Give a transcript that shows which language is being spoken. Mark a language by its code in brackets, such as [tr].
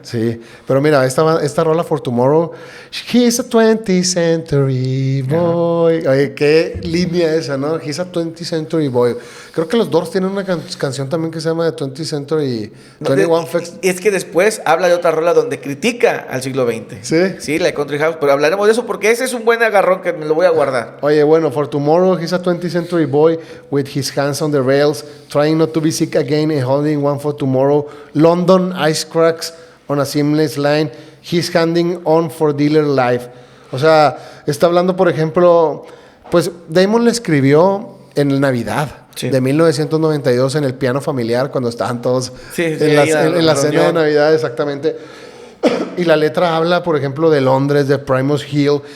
[es] Sí, pero mira, esta rola For Tomorrow, He's a 20th Century Boy. Oye, qué línea esa, ¿no? [en] He's a 20th Century Boy. [es] Creo que los Doors tienen una canción también que se llama The 20th Century, 21 Facts. Y es que después habla de otra rola donde critica al siglo XX. ¿Sí? Sí, la de Country House, pero hablaremos de eso porque ese es un buen agarrón que me lo voy a guardar. Oye, bueno, [en] For Tomorrow, he's a 20th century boy with his hands on the rails, trying not to be sick again and holding one for tomorrow. London ice cracks on a seamless line. He's handing on for dealer life. [es] O sea, está hablando, por ejemplo, pues Damon le escribió en Navidad. Sí. De 1992 en el piano familiar, cuando estaban todos Sí, en la reunión. cena de Navidad, exactamente. Y la letra habla, por ejemplo, de Londres, de Primus Hill.